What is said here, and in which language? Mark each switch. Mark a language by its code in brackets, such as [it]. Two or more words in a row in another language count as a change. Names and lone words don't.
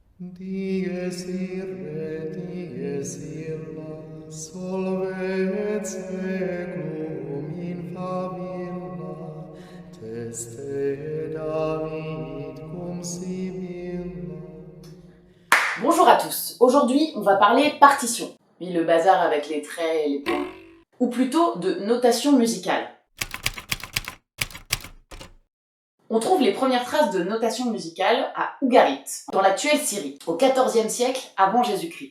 [la] Dies irae, dies illa, solve et seclum in favilla, teste David cum Sibylla. [fr] Bonjour à tous, aujourd'hui on va parler partition, oui le bazar avec les traits et les points, ou plutôt de notation musicale. On trouve les premières traces de notation musicale à Ougarit, dans l'actuelle Syrie, au XIVe siècle avant Jésus-Christ.